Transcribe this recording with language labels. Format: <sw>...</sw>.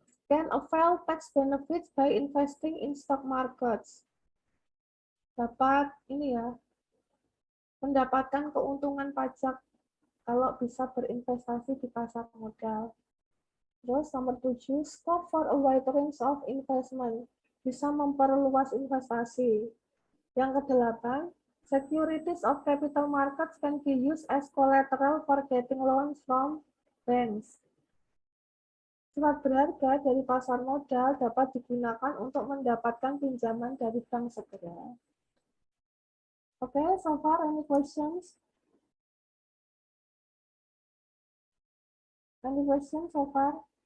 <en>Can avail tax benefits by investing in stock markets.</en> <id>dapat ini ya, mendapatkan keuntungan pajak kalau bisa berinvestasi di pasar modal. Terus nomor 7,</id> <en>scope for a wide range of investment,</en> <id>bisa memperluas investasi. Yang ke-8,</id> <en>securities of capital markets can be used as collateral for getting loans from banks.</en> <id>Surat berharga dari pasar modal dapat digunakan untuk mendapatkan pinjaman dari bank segera.</id> <en>Okay, so far any questions? Any questions so far?</en>